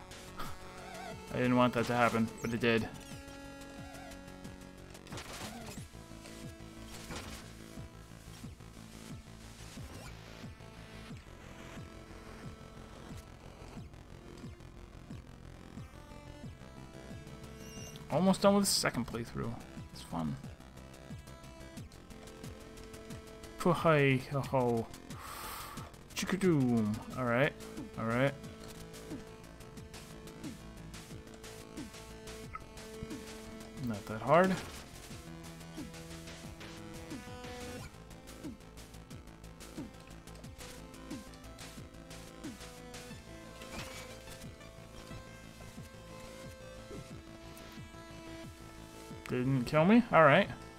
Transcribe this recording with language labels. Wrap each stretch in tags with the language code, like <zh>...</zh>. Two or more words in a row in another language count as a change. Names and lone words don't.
<en>I didn't want that to happen, but it did. Almost done with the second playthrough. It's fun. Hey ho ho. Chickadoom. Alright. Alright. Not that hard. Didn't kill me? Alright.</en>